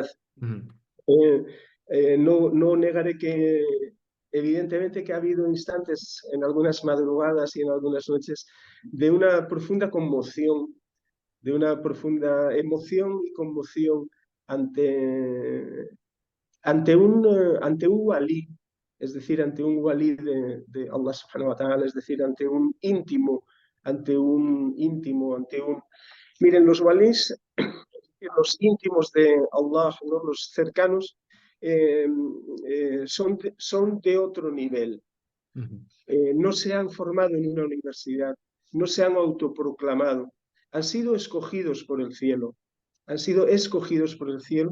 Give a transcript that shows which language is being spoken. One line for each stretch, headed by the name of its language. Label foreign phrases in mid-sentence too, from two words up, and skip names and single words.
Spanish: Eh, no negaré que evidentemente que ha habido instantes en algunas madrugadas y en algunas noches de una profunda conmoción, de una profunda emoción y conmoción ante, ante un walí, es decir, ante un walí de Allah
Arabic: سبحانه وتعالى,
Spanish: es decir, ante un íntimo, ante un... Miren, los walís, los íntimos de Allah, ¿no? Los cercanos, son de otro nivel. No se han formado en una universidad, no se han autoproclamado, han sido escogidos por el cielo, han sido escogidos por el cielo.